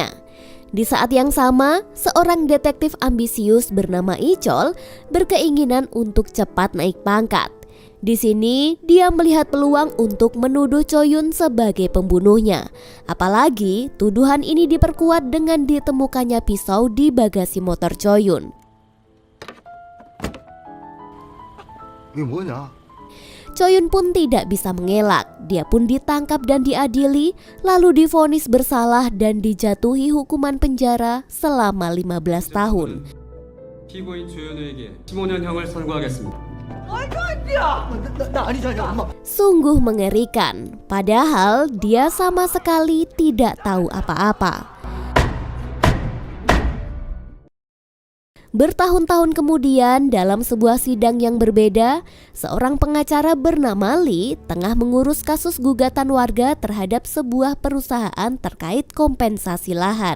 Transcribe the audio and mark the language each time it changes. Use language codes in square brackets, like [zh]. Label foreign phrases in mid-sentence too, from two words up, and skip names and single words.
[id] Di saat yang sama, seorang detektif ambisius bernama Ichol berkeinginan untuk cepat naik pangkat. Di sini, dia melihat peluang untuk menuduh Choi Yun sebagai pembunuhnya. Apalagi, tuduhan ini diperkuat dengan ditemukannya pisau di bagasi motor Choi Yun. [ko] 이게 뭐냐? [id] Choi Yun pun tidak bisa mengelak. Dia pun ditangkap dan diadili, lalu divonis bersalah dan dijatuhi hukuman penjara selama 15 tahun. [ko] 피고인 조현우에게 15년형을 선고하겠습니다. 말도 안 돼요. 나 아니잖아, 엄마. [id] Sungguh mengerikan, padahal dia sama sekali tidak tahu apa-apa. Bertahun-tahun kemudian, dalam sebuah sidang yang berbeda, seorang pengacara bernama Lee tengah mengurus kasus gugatan warga terhadap sebuah perusahaan terkait kompensasi lahan.